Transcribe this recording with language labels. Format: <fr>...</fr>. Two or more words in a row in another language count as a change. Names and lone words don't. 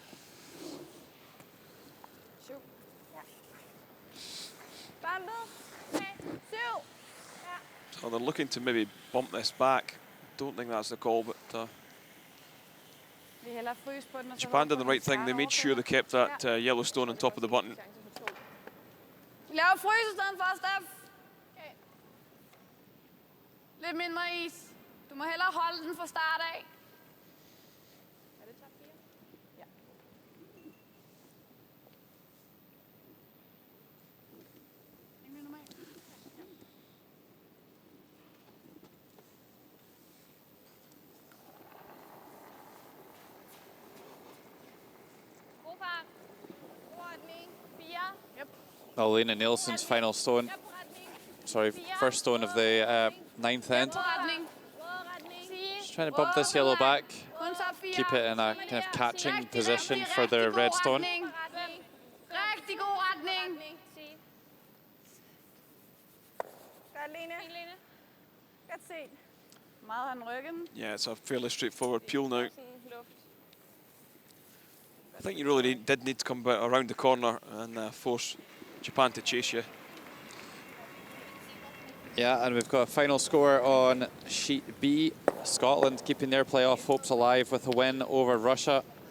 <en>So they're looking to maybe bump this back. Don't think that's the call, but Japan did the right thing. They made sure they kept that yellow stone on top of the button.</en> <da>Lav frys i stedet for, Steff. Lidt mindre is. Du må hellere holde den fra start af. Er det top 4? Ja. Ikke mere normalt? Ja. God fart. God retning. 4. Yep.</da> <en>Lena Nielsen's final stone. Sorry, first stone of the ninth end. Just trying to bump this yellow back. Keep it in a kind of catching position for the red stone.</en> <da>Rigtig god retning. Godt, Lene. Godt set. Meget han ryggen.</da> <en>Yeah, it's a fairly straightforward peel now. I think you really did need to come around the corner and force Japan to chase you. Yeah, and we've got a final score on sheet B. Scotland keeping their playoff hopes alive with a win over Russia.</en>